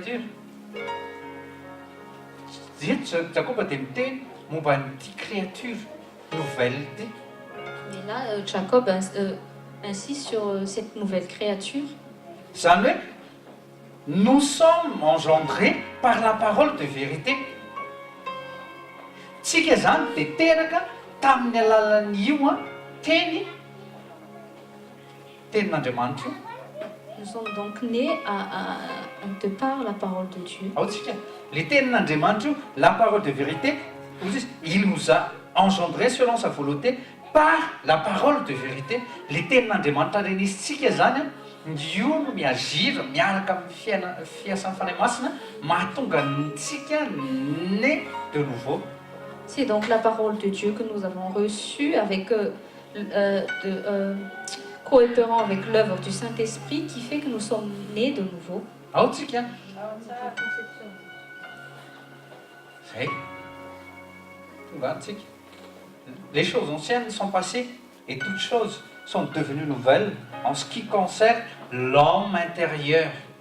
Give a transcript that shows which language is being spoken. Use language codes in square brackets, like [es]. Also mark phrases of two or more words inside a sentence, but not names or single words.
[fr] » créature nouvelle. Mais là, Jacob insiste sur cette nouvelle créature. Nous sommes engendrés par la parole de vérité. [mg] Tsika zany dia teraka tamin'ny alalan'io tenin'Andriamanitra. [fr] Nous sommes donc nés de par la parole de Dieu. Les tenin'Andriamanitra, la parole de vérité, il nous a engendrés selon sa volonté par la parole de vérité. [mg] Les tenin'Andriamanitra reny izy tsika zany io no miazira miaraka amin'ny fiasan'ny fanahy masina mahatonga antsika [fr] né de nouveau. C'est donc la parole de Dieu que nous avons reçue avec coopérant avec l'œuvre du Saint-Esprit qui fait que nous sommes nés de nouveau. Les choses anciennes sont passées et toutes choses sont devenues nouvelles en ce qui concerne l'homme intérieur.